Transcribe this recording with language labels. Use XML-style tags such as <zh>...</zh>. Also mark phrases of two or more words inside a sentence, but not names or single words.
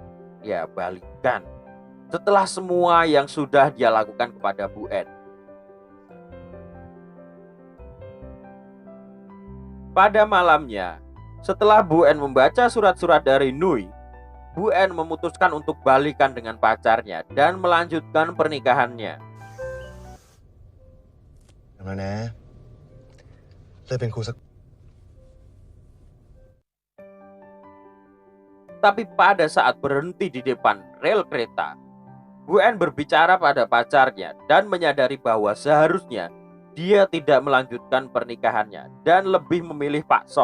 <id>Setelah semua yang sudah dia lakukan kepada Bu N. Pada malamnya, Setelah Bu En membaca surat-surat dari Nui, Bu En memutuskan untuk balikan dengan pacarnya dan melanjutkan pernikahannya.</id> <th>แล้วนะเลิกเป็นครูสัก</th> <id>Tapi pada saat berhenti di depan rel kereta, Bu En berbicara pada pacarnya dan menyadari bahwa seharusnya dia tidak melanjutkan pernikahannya dan lebih memilih Pak Song.</id>